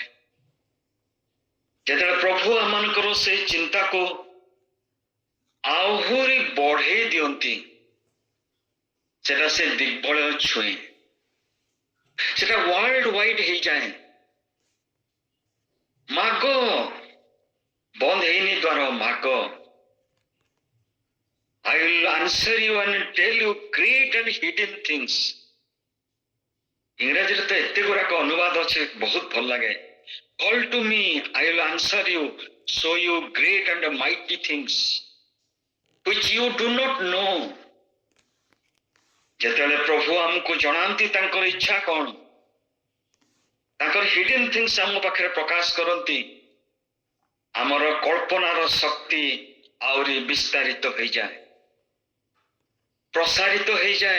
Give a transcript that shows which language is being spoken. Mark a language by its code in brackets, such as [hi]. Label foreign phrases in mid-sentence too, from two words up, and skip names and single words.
[or] ଯେତେବେଳେ ପ୍ରଭୁ ଆମମାନଙ୍କର ସେଇ ଚିନ୍ତାକୁ ଆହୁରି ବଢେଇ ଦିଅନ୍ତି, ସେଟା ସେ ଦିଗ୍ବଳୟ ଛୁଏଁ, ସେଟା [en] world wide [or] ହେଇଯାଏ। ମାଗ, ବନ୍ଦ ହେଇନି ଦ୍ୱାର, ମାଗ। [en] I will answer you and tell you great and hidden things. [or] ଇଂରାଜୀରେ ତ ଏତେ ଗୁଡାକ ଅନୁବାଦ ଅଛି, ବହୁତ ଭଲ ଲାଗେ। [en] Call to me, I will answer you, show you great and mighty things which you do not know. [or] ଯେତେବେଳେ ପ୍ରଭୁ ଆମକୁ ଜଣାନ୍ତି ତାଙ୍କର ଇଚ୍ଛା କଣ, ତାଙ୍କର [en] hidden things [or] ଆମ ପାଖରେ ପ୍ରକାଶ କରନ୍ତି, ଆମର କଳ୍ପନାର ଶକ୍ତି ଆହୁରି ବିସ୍ତାରିତ ହେଇଯାଏ, ପ୍ରସାରିତ ହେଇଯାଏ।